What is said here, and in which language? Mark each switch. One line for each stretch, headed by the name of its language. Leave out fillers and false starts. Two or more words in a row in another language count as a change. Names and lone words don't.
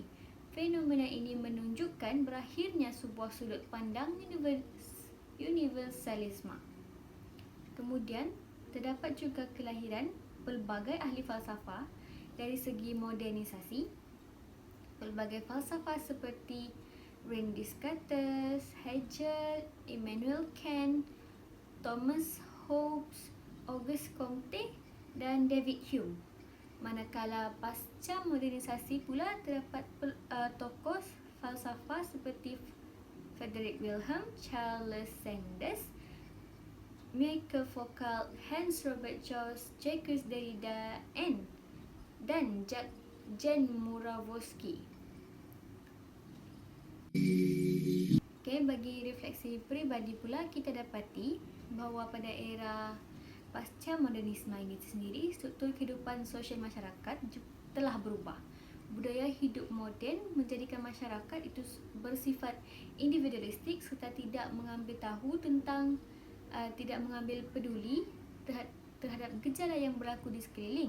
Malay: Fenomena ini menunjukkan berakhirnya sebuah sudut pandang universalisme. Kemudian, terdapat juga kelahiran pelbagai ahli falsafah dari segi modernisasi. Pelbagai falsafah seperti René Descartes, Hegel, Immanuel Kant, Thomas Hobbes, Auguste Comte dan David Hume. Manakala pasca modernisasi pula terdapat tokoh falsafah seperti Frederick Wilhelm, Charles Sanders, Michael Foucault, Hans Robert Jost, Jacques Derrida dan Jan Murawski. Bagi refleksi peribadi pula, kita dapati bahawa pada era pasca modernisme ini sendiri, struktur kehidupan sosial masyarakat telah berubah. Budaya hidup moden menjadikan masyarakat itu bersifat individualistik serta tidak mengambil peduli terhadap gejala yang berlaku di sekeliling.